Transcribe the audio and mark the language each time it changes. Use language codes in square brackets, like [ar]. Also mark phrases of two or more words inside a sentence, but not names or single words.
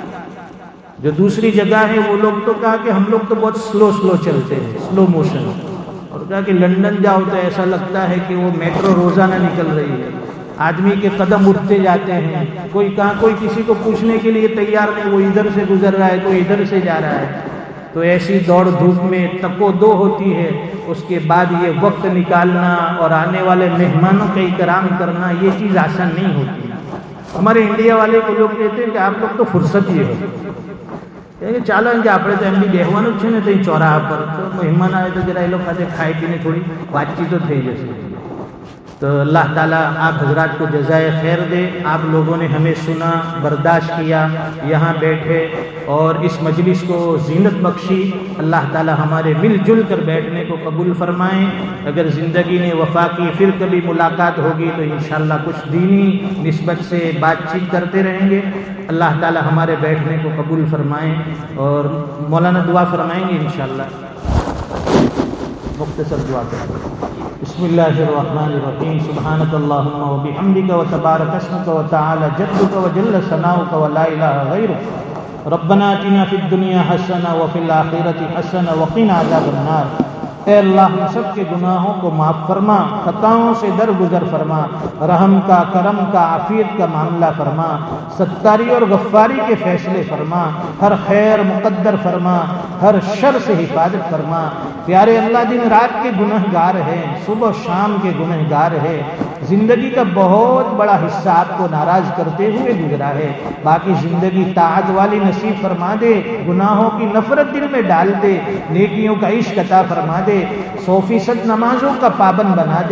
[ur] جو دوسری جگہ ہے وہ لوگ تو کہا کہ ہم لوگ تو بہت سلو چلتے ہیں، [en] slow motion, [ur] اور کہا کہ لندن جاؤ تو ایسا لگتا ہے کہ وہ میٹرو روزانہ نکل رہی ہے، آدمی کے قدم اٹھتے جاتے ہیں، کوئی کہاں کوئی کسی کو پوچھنے کے لیے تیار نہیں، وہ ادھر سے گزر رہا ہے، کوئی ادھر سے جا رہا ہے۔ تو ایسی دوڑ دھوپ میں تک و دو ہوتی ہے، اس کے بعد یہ وقت نکالنا اور آنے والے مہمانوں کا اکرام کرنا، یہ چیز آسان نہیں ہوتی۔ ہمارے انڈیا والے کو لوگ کہتے ہیں کہ آپ لوگ تو فرصت ہی ہو، [gu] ચાલો એમ કે આપણે તો એમ બી બેહવાનું જ છે ને તો ચોરાહા પર, તો મહેમાન આવે તો જરા એ લોકો સાથે ખાઈ પીને થોડી વાતચીતો થઈ જશે۔ [ur] تو اللہ تعالیٰ آپ حضرات کو جزائے خیر دے۔ آپ لوگوں نے ہمیں سنا، برداشت کیا، یہاں بیٹھے اور اس مجلس کو زینت بخشی۔ اللہ تعالیٰ ہمارے مل جل کر بیٹھنے کو قبول فرمائیں۔ اگر زندگی نے وفا کی، پھر کبھی ملاقات ہوگی تو انشاءاللہ کچھ دینی نسبت سے بات چیت کرتے رہیں گے۔ اللہ تعالیٰ ہمارے بیٹھنے کو قبول فرمائیں، اور مولانا دعا فرمائیں گے انشاءاللہ۔ مختصر دعا کریں۔ [ar] بسم اللہ الرحمن الرحیم۔ سبحانک اللہم و بحمدک و تبارک اسمک و تعالی جدک و جل ثناؤک و لا الہ غیرک۔ ربنا آتنا فی الدنیا حسنہ و فی الآخرۃ حسنہ وقنا عذاب النار۔ [ur] اے اللہ ہم سب کے گناہوں کو معاف فرما، خطاؤں سے درگزر فرما، رحم کا، کرم کا، عافیت کا معاملہ فرما، ستاری اور غفاری کے فیصلے فرما، ہر خیر مقدر فرما، ہر شر سے حفاظت فرما۔ پیارے اللہ دن رات کے گنہگار ہیں، صبح و شام کے گنہگار ہیں، زندگی کا بہت بڑا حصہ آپ کو ناراض کرتے ہوئے گزرا ہے، باقی زندگی طاعت والی نصیب فرما دے، گناہوں کی نفرت دل میں ڈال دے، نیکیوں کا عشق عطا فرما دے، 100% نمازوں کا پابند بنا دے۔